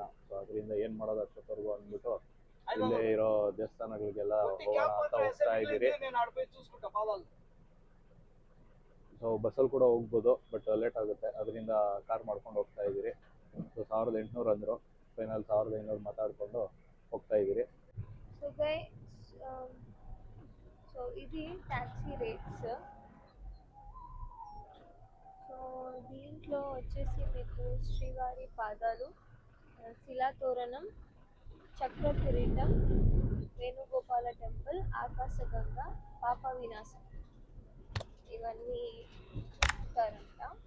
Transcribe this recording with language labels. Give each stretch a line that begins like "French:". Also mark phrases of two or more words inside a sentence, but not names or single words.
Kannada: ಸೊ ಅದರಿಂದ ಏನು ಮಾಡೋದು ಅಷ್ಟೊತ್ತವರೆಗೂ ಅಂದ್ಬಿಟ್ಟು ಇಲ್ಲೇ ಇರೋ ದೇವಸ್ಥಾನಗಳಿಗೆಲ್ಲ ಹೋಗೋಣ ಅಂತ ಹೋಗ್ತಾ ಇದ್ದೀರಿ. ಸೊ ಬಸ್ಸಲ್ಲಿ ಕೂಡ ಹೋಗ್ಬೋದು,
English: but late
Kannada: ಆಗುತ್ತೆ, ಅದರಿಂದ ಕಾರ್ ಮಾಡ್ಕೊಂಡು ಹೋಗ್ತಾ ಇದ್ದೀರಿ. ಸೊ 1800 ಅಂದರು, ಫೈನಲ್ 1500 ಮಾತಾಡಿಕೊಂಡು ಹೋಗ್ತಾ ಇದ್ದೀರಿ.
English: so guys,
Telugu: సో ఇది
English: taxi rates.
Telugu: సో దీంట్లో వచ్చేసి మీకు శ్రీవారి పాదాలు, శిలాతోరణం, చక్ర కిరీటం, వేణుగోపాల టెంపుల్, ఆకాశగంగా, పాప వినాశం ఇవన్నీ ఇస్తారంట.